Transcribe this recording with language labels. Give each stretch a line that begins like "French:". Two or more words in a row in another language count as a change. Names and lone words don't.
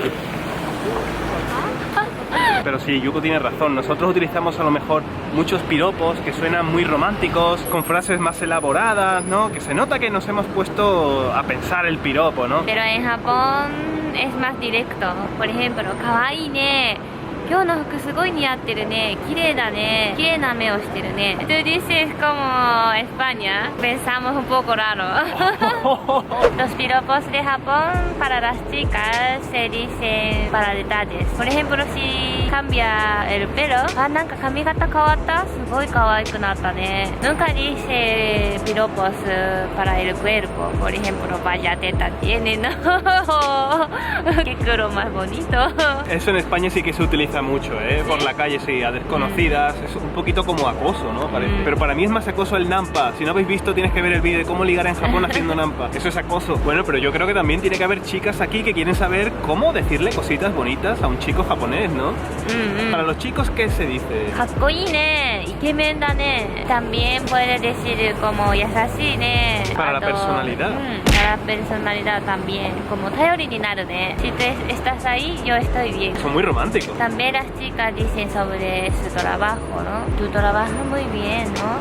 Spanish: Pero sí, Yuko tiene razón, nosotros utilizamos a lo mejor muchos piropos que suenan muy románticos, con frases más elaboradas, ¿no? Que se nota que nos hemos puesto a pensar el piropo, ¿no? Pero en Japón es más directo. Por ejemplo,
Japanese: 可愛いね. 今日の服すごい似合ってるね。綺麗だね。綺麗な目をしてるね。
Spanish: Tú dices como España. Pensamos un poco raro. Los piropos de Japón para las chicas se dicen para detalles. Por ejemplo, si cambia el pelo.
Japanese: なんか髪型変わった。すごい可愛くなったね。
Spanish: Nunca dice piropos para el cuerpo. Por ejemplo, vaya teta tiene, ¿no? Qué culo más bonito. Eso en España sí que se utiliza mucho, ¿eh? Por la calle, sí, a desconocidas. Es un poquito como acoso, ¿no? Parece. Pero para mí es más acoso el nampa. Si no habéis visto, tienes que ver el vídeo de cómo ligar en Japón haciendo nampa. Eso es acoso. Bueno, pero yo creo que también tiene que haber chicas aquí que quieren saber cómo decirle cositas bonitas a un chico japonés, ¿no? Para los chicos, ¿qué se dice?
Japanese: かっこいいね、イケメンだね.
Spanish: También puede decir como
Japanese: 優しいね.
Spanish: Para la personalidad. Para la personalidad también.
Japanese: Como 頼りになるね.
Spanish: Si tú estás ahí, yo estoy bien. Son muy románticos. También las chicas dicen sobre su trabajo, ¿no? Tú trabajas muy bien, ¿no?